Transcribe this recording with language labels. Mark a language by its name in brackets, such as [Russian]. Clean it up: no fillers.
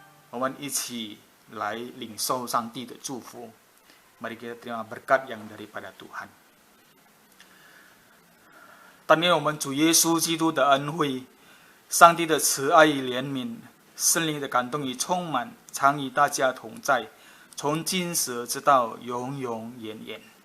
[Chinese] 我们一起来领受上帝的祝福。 [Indonesian] Mari kita terima berkat yang daripada Tuhan。 [Chinese] 但愿我们主耶稣基督的恩惠、上帝的慈爱与怜悯、圣灵的感动与充满，常与大家同在，从今时直到永永远远。